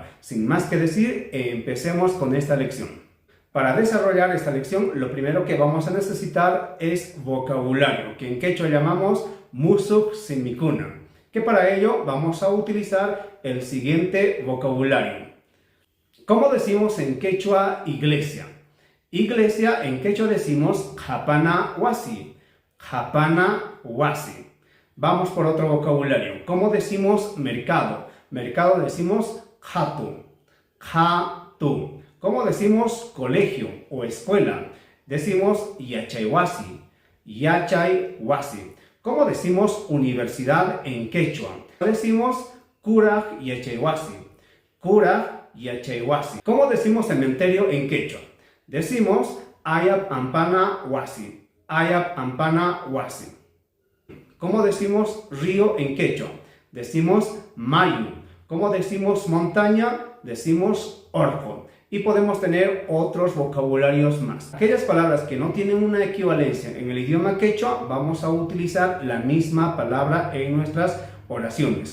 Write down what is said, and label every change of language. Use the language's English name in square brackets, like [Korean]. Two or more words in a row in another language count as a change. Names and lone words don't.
[Spanish] Sin más que decir, empecemos con esta lección. Para desarrollar esta lección, lo primero que vamos a necesitar es vocabulario, que en quechua llamamos [Quechua] musuk simikuna, [Spanish] que para ello vamos a utilizar el siguiente vocabulario. ¿Cómo decimos en quechua iglesia? Iglesia en quechua decimos [Quechua] japana wasi. Japana wasi. [Spanish] Vamos por otro vocabulario. ¿Cómo decimos mercado? Mercado decimos jatu. Jatu. ¿Cómo decimos colegio o escuela? Decimos yachaiwasi. Yachaiwasi. ¿Cómo decimos universidad en quechua? Decimos [Quechua] kuraj yachaiwasi. Kuraj yachaiwasi. [Spanish] ¿Cómo decimos cementerio en quechua? Decimos [Quechua] ayap ampana wasi. Ayap ampana wasi. [Spanish] ¿Cómo decimos río en quechua? Decimos mayu. ¿Cómo decimos montaña? Decimos orco. Y podemos tener otros vocabularios más. Aquellas palabras que no tienen una equivalencia en el idioma quechua, vamos a utilizar la misma palabra en nuestras oraciones.